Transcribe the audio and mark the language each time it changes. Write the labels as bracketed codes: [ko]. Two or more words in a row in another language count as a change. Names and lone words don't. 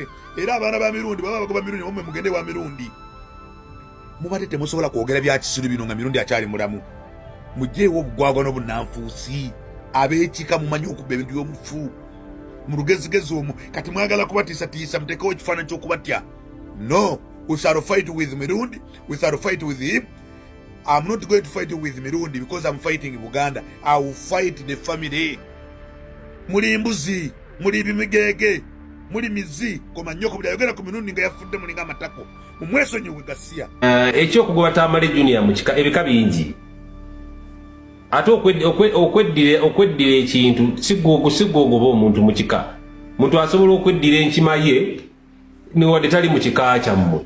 [lg] Era abaana ba mirundi baba bagoba mirundi omwe mugende wa mirundi. Mubadde temusobola kwogera bya kisiru bino nga mirundi akyali mulamu. Mugyeewo obugwagwa n'obunanfuusi. Ab'ekika mumanyi okubba ebintu by'omufu. Mu lugezigezi omwo kati mwagala kubatiisatiisa muteekewo ekifaananyi ky'okubatya. No. [en] We shall fight with Mirundi. We shall fight with him. I'm not going to fight with Mirundi because I'm fighting Buganda. I will fight the family. [lg] Muri mbuzi, muri bimigege, muri mizi. Koma nyoko bidayogera ku mirundi nga yafudde mulinga amatako. Mumweso nyo wegasia. Ekyo kugoba Tamale Junior mu kika ebika bingi. Ate okweddira ekintu sigoogoba omuntu mu kika. Muntu asobola okweddira enkima ye niwadde tali mu kika kyammwe.